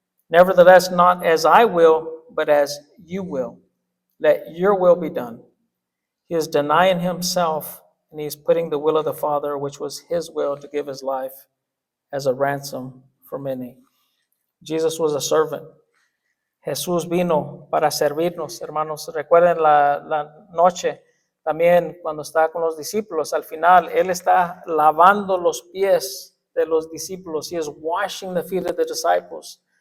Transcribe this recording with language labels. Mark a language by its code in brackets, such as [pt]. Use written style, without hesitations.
[en] Nevertheless, not as I will, but as you will. Let your will be done." He is denying himself, and he is putting the will of the Father, which was his will, to give his life as a ransom for many. Jesus was a servant. [es] Jesús vino para servirnos, hermanos. Recuerden la noche también cuando está con los discípulos. Al final, Él está lavando los pies de los discípulos. [en] He is washing the feet of the disciples.